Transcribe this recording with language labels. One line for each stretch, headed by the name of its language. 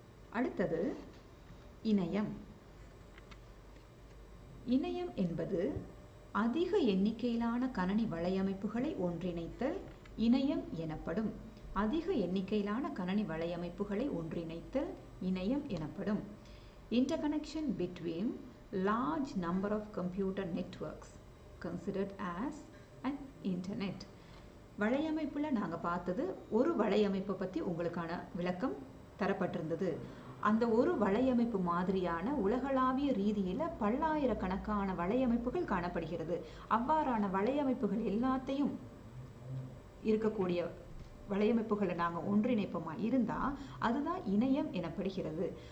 Tamil: அடுத்தது, இணையம். இணையம் என்பது அதிக எண்ணிக்கையிலான கணனி வலையமைப்புகளை ஒன்றிணைத்தல் இணையம் எனப்படும். அதிக எண்ணிக்கையிலான கணனி வலையமைப்புகளை ஒன்றிணைத்தல் இணையம் எனப்படும்.
English: Interconnection between large number of computer networks considered as an internet.
Tamil: வலையமைப்புல நாங்கள் பார்த்தது ஒரு வலையமைப்பை பற்றி உங்களுக்கான விளக்கம் தரப்பட்டிருந்தது. அந்த ஒரு வலையமைப்பு மாதிரியான உலகளாவிய ரீதியில் பல்லாயிரக்கணக்கான வலையமைப்புகள் காணப்படுகிறது. அவ்வாறான வலையமைப்புகள் எல்லாத்தையும் இருக்கக்கூடிய வலையமைப்புகளை நாங்கள் ஒன்றிணைப்போமா இருந்தால் அதுதான் இணையம் எனப்படுகிறது.